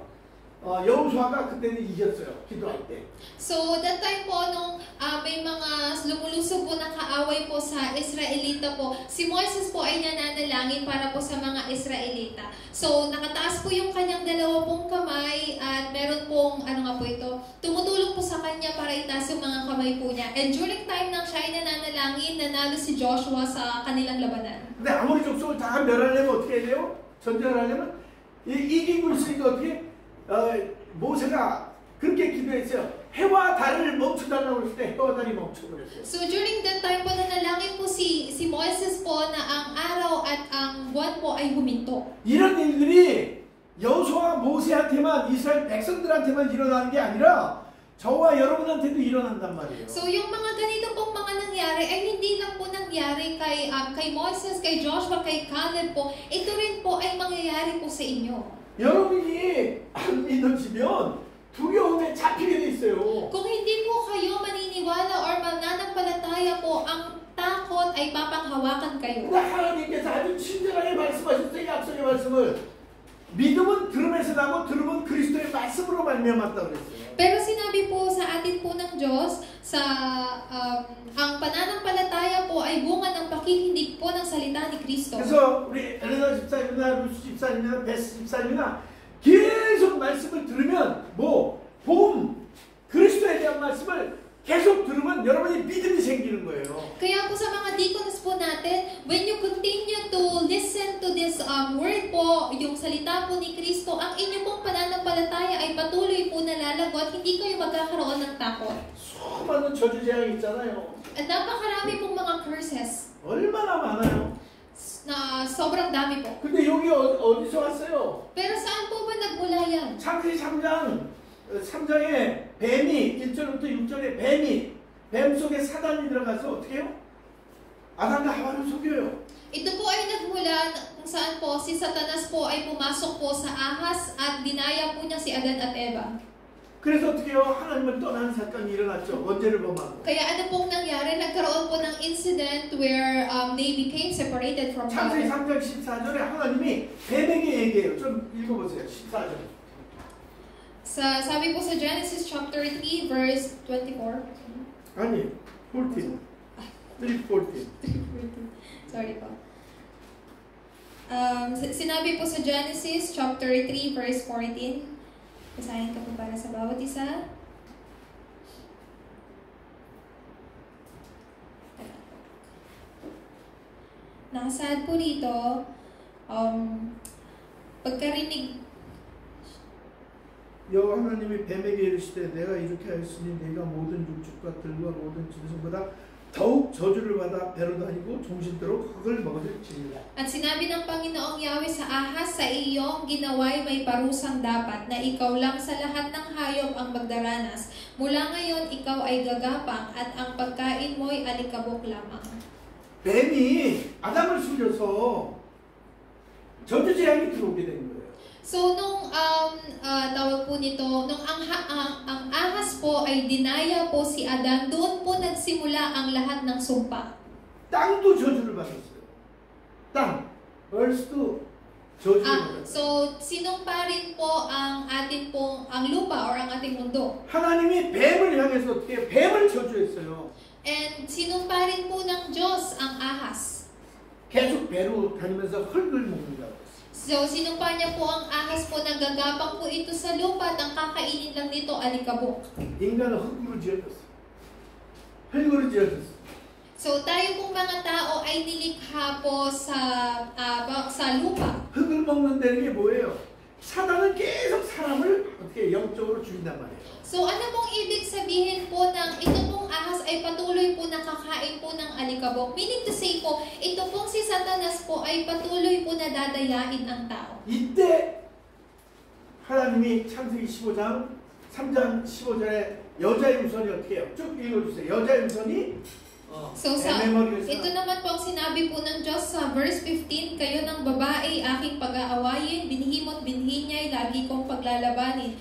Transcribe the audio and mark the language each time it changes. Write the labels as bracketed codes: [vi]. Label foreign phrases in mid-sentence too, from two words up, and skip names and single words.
[ko] 여호수아가 그때는 이겼어요. 기도할 때. [en] So that time [tl] po nung may mga lumulusob po na kaaway po sa Israelita po, si Moses po ay nananalangin para po sa mga Israelita. So nakataas po yung kanyang 2 kamay at meron pong tumutulong po sa kanya para itaas yung mga kamay po niya. [en] And during time [tl] nang siya ay nananalangin, nanalo si Joshua sa kanilang labanan. [ko] 근데 아모리 족속을 다 멸하려면 어떻게 해야 돼요? 전쟁을 하려면 이기고 있으니까 어떻게 모세가 그렇게 기도했어요. 해와 달을 멈춰달라고 했을 때 해와 달이 멈춰버렸어요. [en] So during that time [tl] po nanalangin po si Moises po na ang araw at ang buwan po ay huminto. [ko] 이런 일들이 여호수아와 모세한테만 이스라엘 백성들한테만 일어나는 게 아니라 저와 여러분한테도 일어난단 말이에요. [tl] So yung mga ganito pong mga nangyari ay hindi lang po nangyari kay Moses, kay Joshua, kay Caleb po. Ito rin po ay mangyayari po sa inyo. [ko] 여러분이 안 믿어지면 두려움에 잡히게 돼 있어요. [tl] Kung hindi po kayo maniniwala or mananampalataya po, ang takot ay papanghawakan kayo. [ko] 근데 하나님께서 아주 친절하게 말씀하셨어요. 약속의 말씀을. 믿음은 들음에서 나고 들음은 그리스도의 말씀으로 말미암았다 그랬어요. [tl] Pero sinabi po sa atin po ng Diyos, ang pananampalataya po ay bunga ng pakikinig po ng salita ni Kristo. [ko] 그래서 우리 엘레나 집사님이나 루스 집사님이나 베스 집사님이나 계속 말씀을 들으면 그리스도에 대한 말씀을 계속 들으면 여러분이 믿음이 생기는 거예요. [tl] Kaya po sa mga deacons po natin, [en] when you continue to listen to this word [tl] po, yung salita po ni Kristo, ang inyong pong pananampalataya ay patuloy po nalalagot, hindi kayo magkakaroon ng takot. [ko] 수많은 저주재앙이 있잖아요. [tl] At napakarami pong mga curses [ko] 얼마나 많아요. [tl] na sobrang dami po. [ko] 근데 여기 어디서 왔어요? [tl] Pero saan po ba nagmula yan? [ko] 창세기 3장에 뱀이 1절부터 6절에 뱀 속에 사단이 들어가서 어떻게 해요? 아담과 하와를 속여요. [tl] Ito po ay nagmula kung saan po si Satanas po ay pumasok po sa ahas at dinaya po niya si Adan at Eva. [ko] 그래서 어떻게 해요? 하나님을 떠나는 사건이 일어났죠. 원죄를 범하고. [tl] Kaya ano pong nangyari? Nagkaroon po ng [en] incident where they became separated from [ko] 창세기 [en] God. [ko] 3장 14절에 하나님이 뱀에게 얘기해요. 좀 읽어보세요. 14절. [tl] Sabi po sa Genesis chapter 3 verse 24. [ko] 아니, 14. 3:14. [tl] Sorry po. Sinabi po sa Genesis chapter 3 verse 14. Basahin ka po para sa bawat isa. Nakasaad po dito, pagkarinig [ko] 여호와 하나님이 뱀에게 이르시되 내가 이렇게 하였으니 네가 모든 육축과 들과 모든 짐승보다 더욱 저주를 받아 배로 다니고 종신대로 흙을 먹을지니라. [tl] At sinabi ng Panginoong Yahweh sa ahas, sa iyong ginaway may parusang dapat na ikaw lang sa lahat ng hayop ang magdaranas. Mula ngayon, ikaw ay gagapang at ang pagkain mo'y alikabok lamang. [ko] 뱀이 아담을 속여서 저주 재앙이 들어오게 된 거예요. [tl] So, nung tawag po nito, nung ang ahas po ay dinaya po si Adan, doon po nagsimula ang lahat ng sumpa. [ko] 땅도 저주를 받았어요. 땅, earth도 저주를 받았어요. [tl] So, sinumpa rin po ang ating pong, ang lupa or ang ating mundo. [ko] 하나님이 뱀을 향해서 어떻게 뱀을 저주했어요. [tl] And sinumpa rin po ng Diyos ang ahas. [ko] 계속 배로 다니면서 흙을 먹는다고. [tl] So, sinumpa niya po ang ahas po, nagagapang po ito sa lupa at ang kakainin lang nito alikabok. [ko] 인간은 흙으로 지어졌어. 흙으로 지어졌어. [tl] So, tayo pong mga tao ay nilikha po sa lupa. [ko] 흙을 먹는다는 게 뭐예요? 사단은 계속 사람을 어떻게 영적으로 죽인단 말이에요. [tl] So, ano pong ibig sabihin po ng ito pong ahas ay patuloy po nakakain po ng alikabok? [en] Meaning to say [tl] po, ito pong si Satanas po ay patuloy po nadadayain ang tao. [ko] 이때 하나님이 창세기 15장 3장 15절에 여자의 우선이 어떻게 해요? 쭉 읽어주세요. 여자의 우선이 [tl] So, ito naman po ang sinabi po ng Diyos sa verse 15, kayo ng babae aking pag-aawayin, binhimo't binhi niya'y lagi kong paglalabanin.